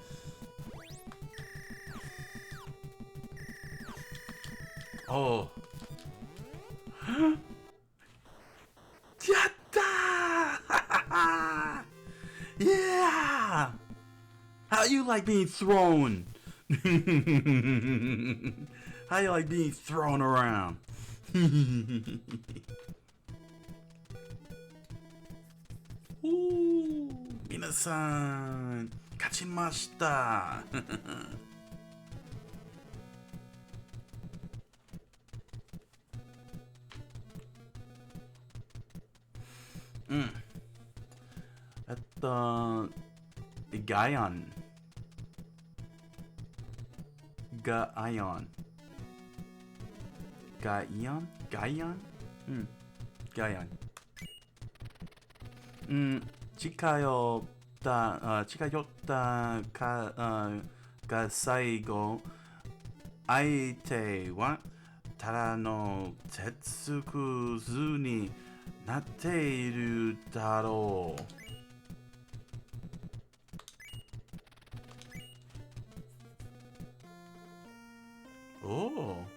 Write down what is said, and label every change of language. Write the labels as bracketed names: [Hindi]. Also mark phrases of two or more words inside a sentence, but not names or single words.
[Japanese] Oh. Yatta! [English] Yeah! How you like being thrown? How you like being thrown around? Ooh, [Japanese] 皆さん、勝ちました. Gaion. Gaion. Gaion. 近寄ったが最後。相手はただの鉄くずになっているだろう。Oh.